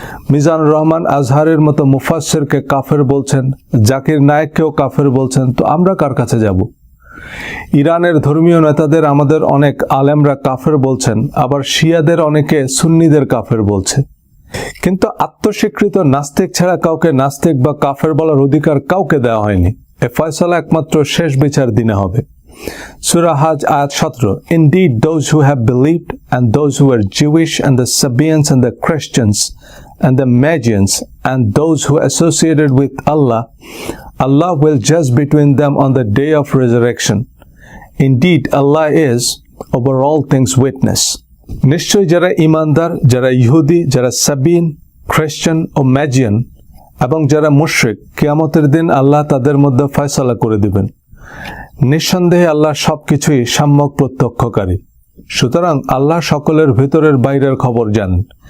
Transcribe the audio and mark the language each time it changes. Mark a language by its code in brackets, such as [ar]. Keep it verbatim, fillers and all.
[bn] মিজানুর রহমান আজহারের মতো মুফাসসিরকে কাফের বলছেন, জাকির নায়েককেও কাফের বলছেন, তো আমরা কার কাছে যাব? ইরানের ধর্মীয় নেতাদের আমাদের অনেক আলেমরা কাফের বলছেন, আবার শিয়াদের অনেকে সুন্নিদের কাফের বলছে। কিন্তু আত্মস্বীকৃত নাস্তিক ছাড়া কাউকে নাস্তিক বা কাফের বলার অধিকার কাউকে দেওয়া হয়নি। এ ফয়সালা একমাত্র শেষ বিচার দিনে হবে। সূরা হাজ আয়াত সতেরো, [en] Indeed those who have believed and those who are Jewish and the Sabaeans and the Christians and the Magians and those who associated with Allah, Allah will judge between them on the day of resurrection. Indeed Allah is over all things witness. [bn] নিশ্চয়ই যারা ইমানদার, যারা ইহুদি, যারা সাবিন, খ্রিস্টান ও ম্যাজিয়ান এবং যারা মুশরিক, কিয়ামতের দিন আল্লাহ তাদের মধ্যে ফয়সালা করে দিবেন। নিঃসন্দেহে আল্লাহ সবকিছুই সাম্যক প্রত্যক্ষকারী। সুতরাং আল্লাহ সকলের ভেতরের বাইরের খবর জানেন।